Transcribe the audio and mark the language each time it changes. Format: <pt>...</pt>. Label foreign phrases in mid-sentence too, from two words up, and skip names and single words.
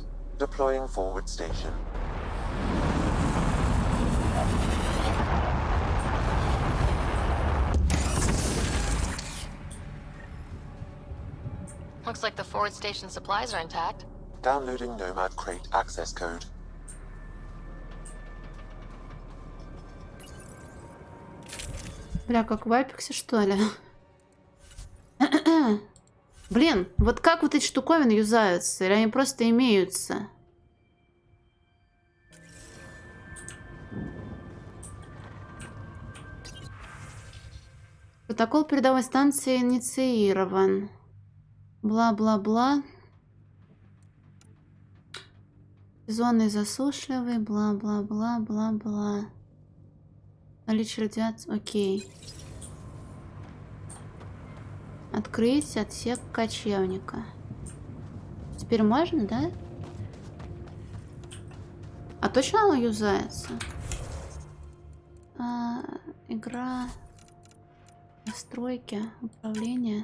<en>Deploying forward station. Looks like the forward station supplies are intact. Downloading Nomad crate access code.</en> <ru>Бля, как в Апексе, что ли? Блин, вот как вот эти штуковины юзаются? Или они просто имеются? Протокол передовой станции инициирован. Бла-бла-бла. Сезонный засушливый. Бла-бла-бла-бла-бла. Наличие радиации. Окей. Открыть отсек кочевника. Теперь можно, да? А точно оно юзается? Игра. Настройки. Управление.</ru>